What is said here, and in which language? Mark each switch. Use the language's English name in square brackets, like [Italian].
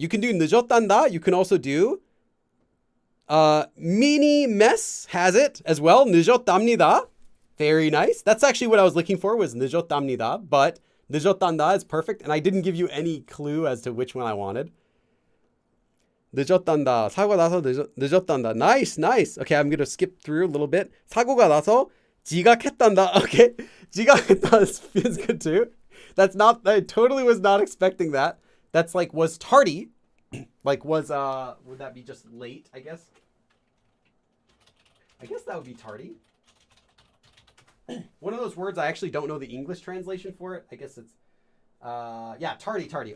[English] You can do [Korean] 늦었단다. [English] You can also do Mini Mess has it as well. [Korean] 늦었답니다. [English] Very nice. That's actually what I was looking for, was [Korean] 늦었답니다. [English] But [Korean] 늦었단다 [English] is perfect. And I didn't give you any clue as to which one I wanted. [Korean] 늦었단다. 사고가 나서 늦었단다. [English] Nice. Okay, I'm going to skip through a little bit. [Korean] 사고가 나서 지각했단다. [English] Okay. 지각했다 is good too. I totally was not expecting that. That's like, was tardy. Like, would that be just late, I guess? I guess that would be tardy. One of those words I actually don't know the English translation for it. I guess it's, yeah, tardy.